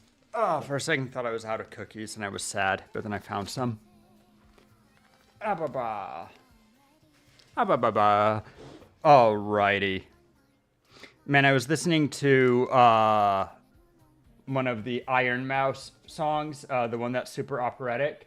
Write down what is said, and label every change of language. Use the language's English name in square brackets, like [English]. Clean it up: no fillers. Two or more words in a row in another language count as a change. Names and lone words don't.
[English] Oh, for a second thought I was out of cookies and I was sad, but then I found some. Ah ba ba. Ah ba ba ba. Alrighty. Man, I was listening to one of the Iron Mouse songs, the one that's super operatic.